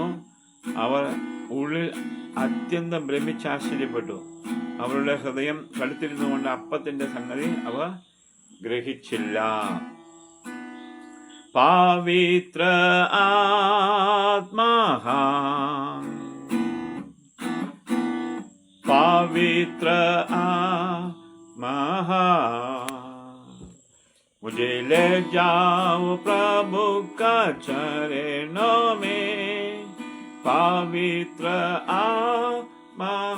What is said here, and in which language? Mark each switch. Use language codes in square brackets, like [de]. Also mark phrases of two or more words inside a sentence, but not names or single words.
[ml] അവർ ഉള്ളിൽ അത്യന്തം ഭ്രമിച്ചാശ്ചര്യപ്പെട്ടു. അവരുടെ ഹൃദയം കടുത്തിരുന്നുകൊണ്ട് അപ്പത്തിന്റെ സംഗതി അവർ ഗ്രഹിച്ചില്ല. പവിത്ര ആത്മാ [hi] मुझे ले जाओ प्रभु का चरणों में, पवित्र आत्मा